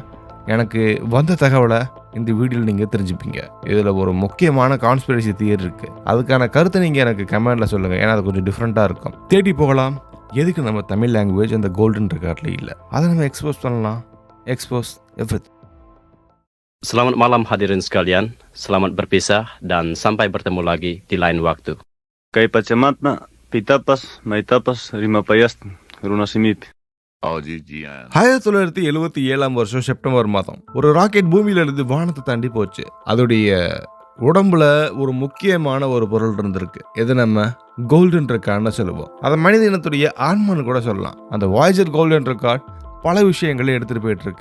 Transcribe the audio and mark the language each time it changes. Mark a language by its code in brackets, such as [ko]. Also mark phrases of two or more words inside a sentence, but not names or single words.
[ta] எனக்கு வந்த தகவலை இந்த வீடியோவில் நீங்கள் தெரிஞ்சுப்பீங்க. இதில் ஒரு முக்கியமான [en] conspiracy theory [ta] இருக்குது. அதுக்கான கருத்தை நீங்கள் எனக்கு கமெண்டில் சொல்லுங்கள். ஏன்னா அது கொஞ்சம் டிஃப்ரெண்ட்டாக இருக்கும். தேடி போகலாம். எதுக்கு நம்ம தமிழ் லாங்குவேஜ் அந்த கோல்டன் ரெக்கார்டில் இல்லை? அதை நம்ம எக்ஸ்போஸ் பண்ணலாம். [en] expose everything. [id] Selamat malam hadirin sekalian, selamat berpisah dan sampai bertemu lagi di lain waktu. [qu] Kay pachamatna, pitapas, maitapas, rimapayas, runasimip. [ta] 1977 செப்டம்பர் மாதம் ஒரு ராக்கெட் பூமியில இருந்து வானத்தை தாண்டி போச்சு. அதோடைய உடம்புல ஒரு முக்கியமான ஒரு பொருள் இருந்திருக்கு. எது நம்ம கோல்டன் ரெக்கார்ட்னு சொல்லுவோம். அதை மனித இனத்துடைய ஆன்மான்னு கூட சொல்லலாம். அந்த வாய்ஜர் கோல்டன் ரெக்கார்ட் பல விஷயங்களை எடுத்துட்டு போயிட்டு இருக்கு.